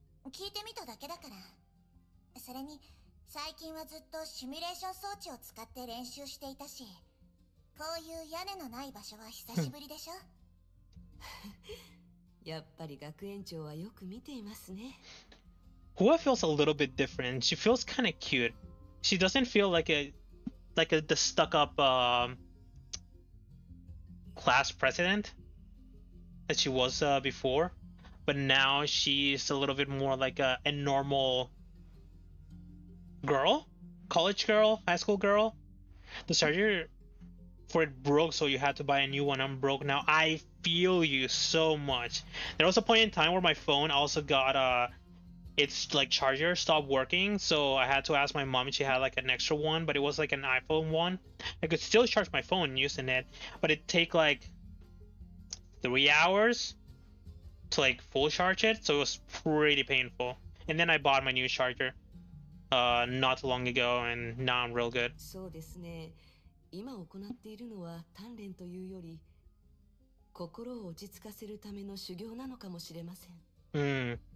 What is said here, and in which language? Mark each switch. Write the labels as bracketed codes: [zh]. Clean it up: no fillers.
[ja] 聞いてみただけだから。それに最近はずっとシミュレーション装置を使って練習していたし、こういう屋根のない場所は久しぶりでしょ。やっぱり学園長はよく見ていますね。 [en] Hua feels a little bit different. She feels kind of cute. She doesn't feel like the stuck-up class president that she was before, but now she's a little bit more like a normal girl, college girl, high school girl. The charger for it broke, so you had to buy a new one. I'm broke now. I feel you so much. There was a point in time where my phone also got its like charger stopped working, so I had to ask my mom if she had like an extra one, but it was like an iPhone one. I could still charge my phone using it, but it'd take like 3 hours to like full charge it, so it was pretty painful. And then I bought my new charger not too long ago, and now I'm real good. [ja] そうですね。今行っているのは鍛錬というより心を落ち着かせるための修行なのかもしれません。